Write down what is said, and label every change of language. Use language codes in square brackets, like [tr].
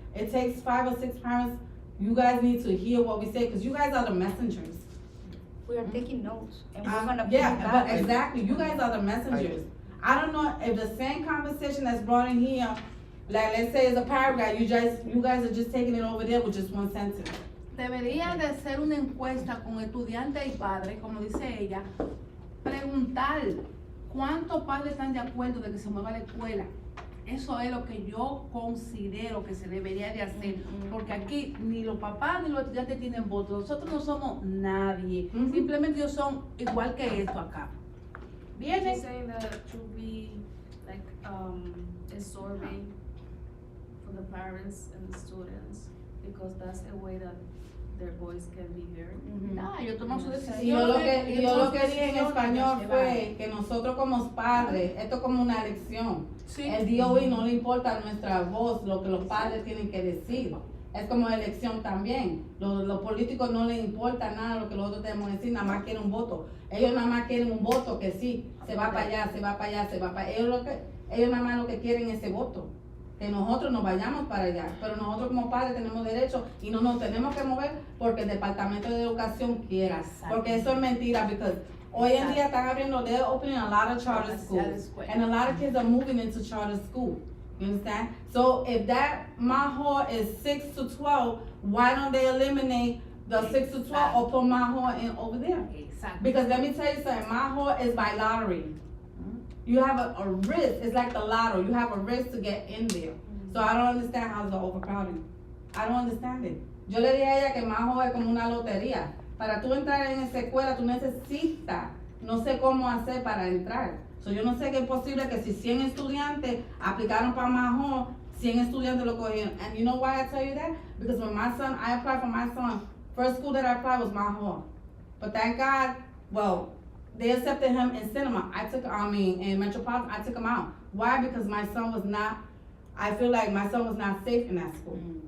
[en] It takes 5 or 6 parents, you guys need to hear what we say, because you guys are the messengers. we are taking notes, and we're gonna Yeah, put but back. exactly, you guys are the messengers. I don't know if the same conversation that's brought in here, like let's say it's a paragraph, you guys are just taking it over there with just one sentence. [es] Debería de ser una encuesta con estudiantes y padres, como dice ella, preguntar cuántos padres están de acuerdo de que se mueva la escuela. Eso es lo que yo considero que se debería de hacer, porque aquí ni los papás ni los estudiantes tienen voto. Nosotros no somos nadie, simplemente ellos son igual que esto acá. [en] You're [es] Vienen. [en] saying that it should be like a survey for the parents and the students, because that's a way that their voice can be heard. [es] No, ellos toman su decisión. Y yo lo que dije en español fue que nosotros como padres, esto es como una elección. Sí. El DOE no le importa nuestra voz, lo que los padres tienen que decir. Es como elección también. Los políticos no les importa nada lo que los otros tenemos que decir, nada más quieren un voto. Ellos nada más quieren un voto que sí, se va para allá, se va para allá, se va para allá. Ellos nada más lo que quieren es ese voto. Que nosotros nos vayamos para allá, pero nosotros como padres tenemos derecho y no nos tenemos que mover porque el Departamento de Educación quiera, porque eso es mentira, porque hoy en día están abriendo, [en] they're opening a lot of charter schools, and a lot of kids are moving into charter school, you understand? So if that Maho is 6 to 12, why don't they eliminate the 6 to 12 or put Maho in over there? [es] Exacto. [en] Because let me tell you something, Maho is by lottery. You have a risk, it's like the lotto, you have a risk to get in there. So I don't understand how the overcrowding. I don't understand it. [es] Yo le dije a ella que Maho es como una lotería. Para tú entrar en esa escuela, tú necesitas, no sé cómo hacer para entrar. So yo no sé qué es posible que si 100 estudiantes aplicaron para Maho, 100 estudiantes lo cogieron. [en] And you know why I tell you that? Because when my son, I applied for my son, first school that I applied was Maho. But thank God, well, they accepted him in cinema. In Metropolitan, I took him out. Why? Because my son was not, I feel like my son was not safe in that school.